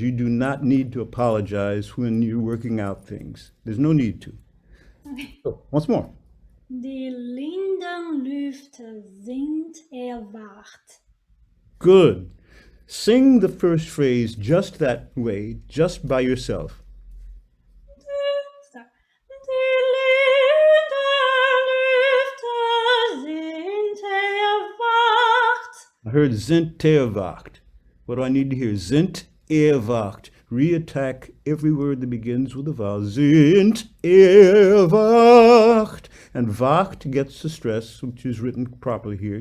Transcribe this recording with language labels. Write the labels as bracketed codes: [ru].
[en] You do not need to apologize when you're working out things. There's no need to. Okay. So, once more. [de] Die Lindenlüfte sind erwacht. [en] Good. Sing the first phrase just that way, just by yourself. [de] Die Lindenlüfte sind erwacht. [en] I heard sind erwacht. What do I need to hear? Sind erwacht. Reattack every word that begins with a vowel. Sind erwacht. And wacht gets the stress, which is written properly here.